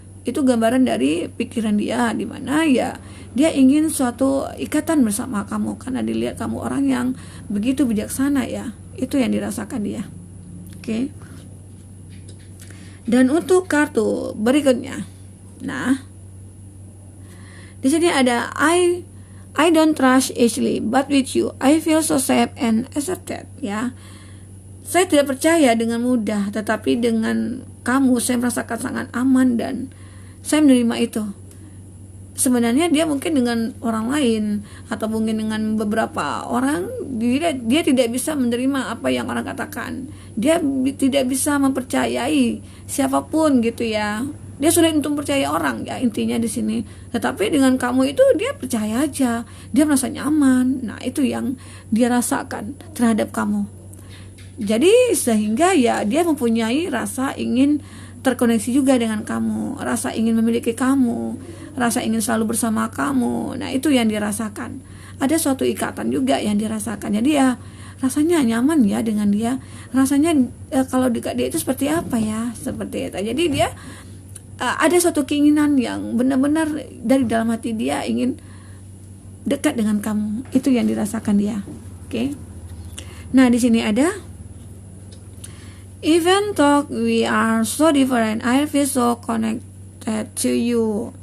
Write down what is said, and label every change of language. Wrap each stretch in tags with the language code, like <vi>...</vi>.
<id>Itu gambaran dari pikiran dia, di mana ya dia ingin suatu ikatan bersama kamu karena dilihat kamu orang yang begitu bijaksana ya. Itu yang dirasakan dia. Oke. Dan untuk kartu berikutnya. Nah, di sini ada</id> <en>I don't trust Ashley, but with you I feel so safe and accepted ya.</en> <id>Saya tidak percaya dengan mudah, tetapi dengan kamu saya merasakan sangat aman dan saya menerima itu. Sebenarnya dia mungkin dengan orang lain atau mungkin dengan beberapa orang dia tidak bisa menerima apa yang orang katakan. Dia tidak bisa mempercayai siapapun gitu ya. Dia sulit untuk percaya orang ya intinya di sini. Tetapi dengan kamu itu dia percaya aja, dia merasa nyaman. Nah itu yang dia rasakan terhadap kamu. Jadi sehingga ya dia mempunyai rasa ingin terkoneksi juga dengan kamu, rasa ingin memiliki kamu, rasa ingin selalu bersama kamu. Nah itu yang dirasakan. Ada suatu ikatan juga yang dirasakan. Jadi ya rasanya nyaman ya dengan dia. Rasanya kalau dekat dia itu seperti apa ya, seperti itu. Jadi dia ada suatu keinginan yang benar-benar dari dalam hati dia ingin dekat dengan kamu. Itu yang dirasakan dia. Oke. Nah, di sini ada</id> <en>even though we are so different, I feel so connected to you.</en>